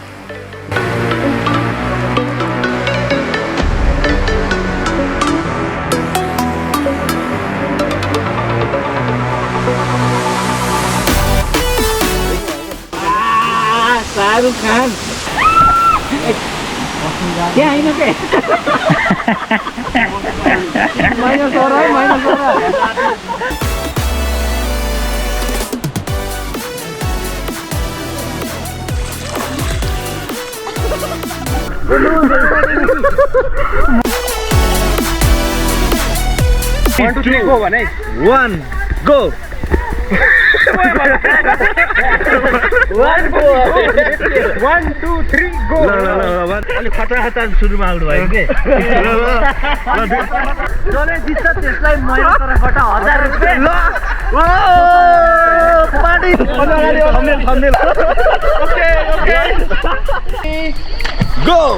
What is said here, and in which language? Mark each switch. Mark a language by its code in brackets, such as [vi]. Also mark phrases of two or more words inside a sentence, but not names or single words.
[hi] शाहरुख खान क्या [ne] होइन के [hi] माइनस हो रहा है माइनस हो रहा है [en] One, two, three, go, one, go. One, two, three, go. [ne] अलिक खतरा सुरुमा आउनु भयो के जसले जित्छ त्यसलाई मेरो तर्फबाट 1000 रुपैयाँ ल पार्टी [en] Okay. Go.